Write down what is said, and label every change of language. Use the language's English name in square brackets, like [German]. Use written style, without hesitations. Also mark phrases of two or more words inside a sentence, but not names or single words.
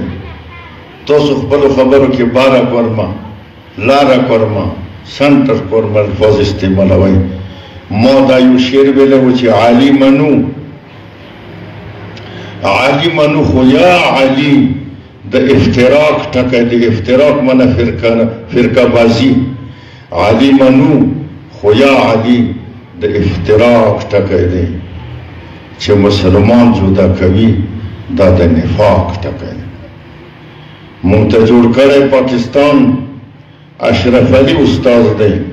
[Pashto] تاسو خپلو خبرو کې باره کورمه، لاره کورمه، سنټر کورمه الفاظ استعمالوئ. ما دا یو شعر ویلی و چې علي منو، علي منو خو یا علي د افتراق ټکی دی. افتراق منه فرقه بازی. علي منو خو یا علي د افتراق ټکی دی چې مسلمان جدا کوي، دا د نفاق ټکی دی. مونږ ته جوړ کړی پاکستان اشرف علي استاد دی.